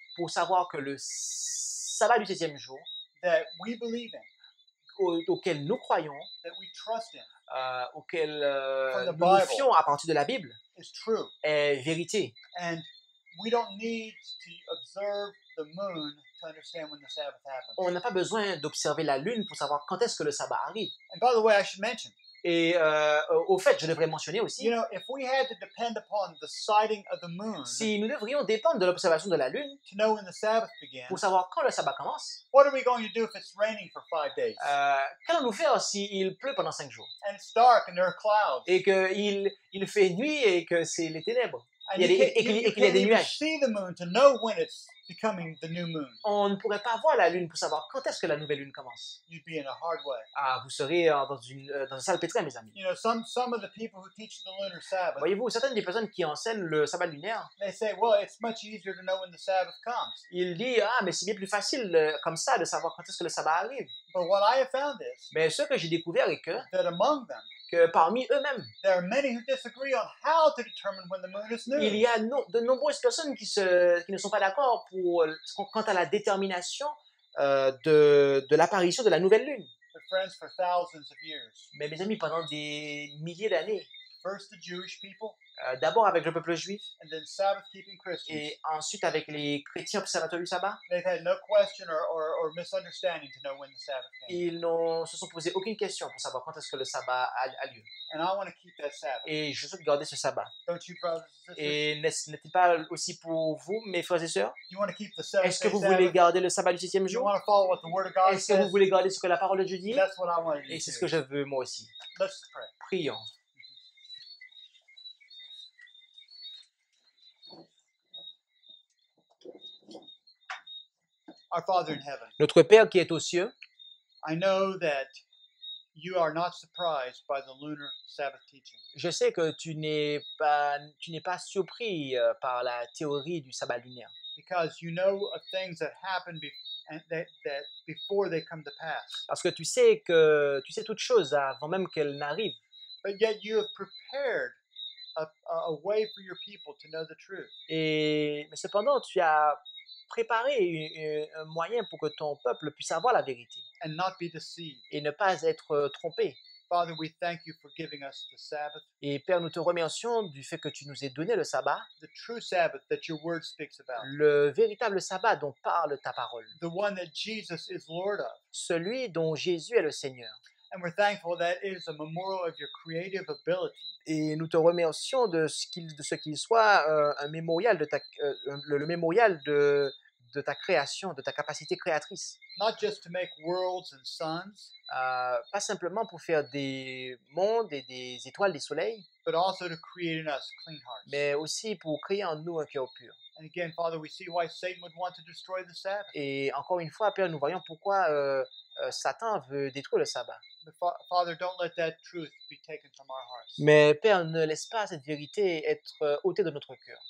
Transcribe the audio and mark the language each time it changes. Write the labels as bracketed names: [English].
[French] pour savoir que le sabbat du 7e jour, [English] that we believe in, [French] auquel nous croyons, [English] that we trust in, [French] auquel [English] From the [French] nous nous [English] Bible. [French] fions à partir de la Bible, [English] is true. [French] est vérité. [English] And we don't need to observe the moon to understand when the Sabbath happens. [French] On n'a pas besoin d'observer la lune pour savoir quand est-ce que le sabbat arrive. [English] And by the way, I should mention, [French] Et au fait, je devrais mentionner aussi, [English] you know, if we had to depend upon the sighting of the moon [French] si nous devrions dépendre de l'observation de la lune [English] to know when the Sabbath begins, [French] pour savoir quand le sabbat commence, [English] what are we going to do if it's raining for 5 days [French] qu'allons-nous faire s'il pleut pendant 5 jours [English] and it's dark and there are clouds? [French] et qu'il fait nuit et que c'est les ténèbres? [English] And [French] il y a [English] you [French] des- [English] can't, [French] et qu'il- [English] you [French] et qu'il y a [English] can't [French] des [English] even [French] nuages. [English] see the moon to know when it's becoming the new moon. [French] On ne pourrait pas voir la lune pour savoir quand est-ce que la nouvelle lune commence. [English] You'd be in a hard way. [French] Ah, vous serez dans un sale pétrin, mes amis. [English] You know, some of the people who teach the lunar Sabbath, [French] Voyez-vous, certaines des personnes qui enseignent le sabbat lunaire, [English] they say, well, it's much easier to know when the Sabbath comes. [French] ils disent « Ah, mais c'est bien plus facile comme ça de savoir quand est-ce que le sabbat arrive. [English] But what I have found is » [French] Mais ce que j'ai découvert est [English] that among them, [French] que parmi eux-mêmes, [English] there are many who disagree on how to determine when the moon is new. [French] il y a de nombreuses personnes qui ne sont pas d'accord quant à la détermination de l'apparition de la nouvelle lune. [English] But friends, for thousands of years, [French] Mais mes amis, pendant des milliers d'années, [English] first the Jewish people, [French] d'abord avec le peuple juif [English] and then Sabbath-keeping Christians, [French] et ensuite avec les chrétiens observateurs du sabbat, [English] they've had no question or misunderstanding to know when the Sabbath came. [French] ils ne se sont posé aucune question pour savoir quand est-ce que le sabbat a lieu. [English] And I want to keep that Sabbath. [French] Et je souhaite garder ce sabbat. [English] Don't you, brothers and sisters? [French] Et n'est-il pas aussi pour vous, mes frères et sœurs? [English] You want to keep the [French] Est-ce que vous voulez [English] Sabbath? [French] garder le sabbat du 7e [English] You [French] jour? [English] want to follow what the Word of God [French] Est-ce que vous [English] says? [French] voulez garder ce que la parole de Dieu dit? [English] That's what I want you [French] Et [English] to [French] c'est ce [English] do. [French] que je veux moi aussi. [English] Let's pray. [French] Prions. [English] Our Father in heaven, [French] Notre Père qui est aux cieux, [English] I know that you are not surprised by the lunar Sabbath teaching. [French] je sais que tu n'es pas surpris par la théorie du sabbat lunaire. [English] Because you know of things that happen and that before they come to pass. [French] Parce que tu sais toutes choses avant même qu'elles n'arrivent. [English] But yet you have prepared a way for your people to know the truth. [French] Mais cependant, tu as préparé un moyen pour que ton peuple puisse avoir la vérité [English] And not be deceived. [French] et ne pas être trompé. [English] Father, we thank you for giving us the Sabbath, [French] Et Père, nous te remercions du fait que tu nous aies donné le sabbat, [English] the true Sabbath that your word speaks about, [French] le véritable sabbat dont parle ta parole, [English] the one that Jesus is Lord of. [French] celui dont Jésus est le Seigneur. [English] And we're thankful that it is a memorial of your creative ability, [French] Et nous te remercions de ce qu'il soit un mémorial le mémorial de ta création, de ta capacité créatrice. [English] not just to make worlds and suns, [French] Pas simplement pour faire des mondes et des étoiles, des soleils, [English] but also to create in us clean hearts. [French] mais aussi pour créer en nous un cœur pur. [English] And again, Father, we see why Satan would want to destroy the Sabbath. [French] Et encore une fois, Père, nous voyons pourquoi Satan veut détruire le sabbat. [English] But Father, don't let that truth be taken from our hearts. [French] Mais Père, ne laisse pas cette vérité être ôtée de notre cœur.